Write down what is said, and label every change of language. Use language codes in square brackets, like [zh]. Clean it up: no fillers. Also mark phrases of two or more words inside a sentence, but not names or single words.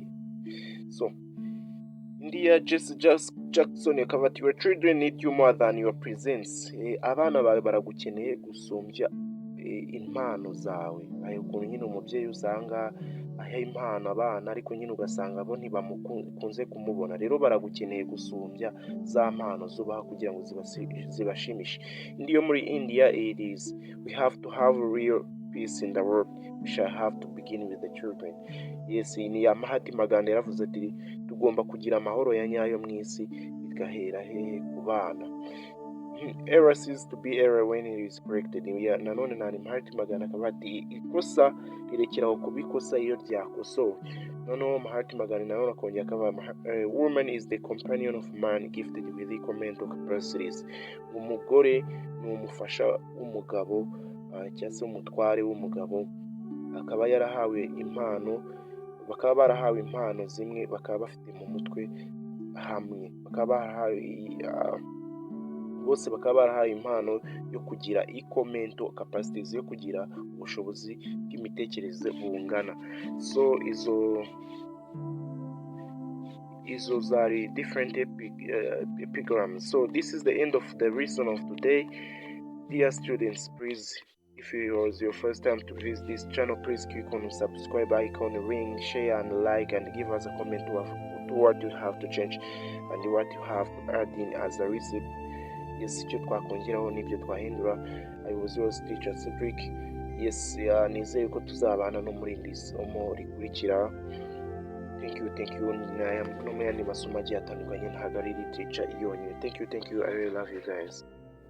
[rw] So India Jesse Jackson akavuga ati [en] your children need you more than your presence. [rw] Abana bawe baragukeneye gusumbya impano zawe. Ayo ukuntu nyine umubyeyi usanga aha impano abana ariko nyine ugasanga bo ntibamukunze kumubona, rero baragukeneye gusumbya za mpano zubaha kugira ngo zibashimishe. Indi yo muri India [en] it is we have to have real peace in the world, we shall have to begin with the children. Yes, [rw] ni ya Mahatma Gandhi yaravuze ati tugomba kugira amahoro ya nyayo mu isi, bigahera hehe ku bana. [en] Error ceases to be error when it is corrected. [rw] Nanone nani Mahatma Gandhi akavuga ati ikosa rirekeraho kuba ikosa iyo ryakosowe. Noneho Mahatma Gandhi nanone akongera akavuga [en] woman is the companion of man gifted with equal mental capacities. [rw] Umugore ni umufasha w'umugabo cyangwa se umutware w'umugabo, akaba yarahawe impano, bakaba barahawe impano zimwe, bakaba bafite mu mutwe hamwe, bose bakaba barahawe impano yo kugira [en] equal mental capacities, [rw] yo kugira ubushobozi bw'imitekerereze bungana. So izo zari [en] different epigrams. So this is the end of the lesson of today. Dear students, please, if it was your first time to visit this channel, please click on the subscribe icon, ring, share and like, and give us a comment to what you have to change and what you have to add in as a recipe yes [rw] icyo twakongeraho n'ibyo twahindura. [en] I was yours Teacher Cedric. [rw] Yes, nizeye ko tuzabana no muri iri somo rikurikira. [en] Thank you [rw] no mu yandi masomo agiye atandukanye, ntabwo ari teacher yonyine. [en] Thank you, I really love you guys.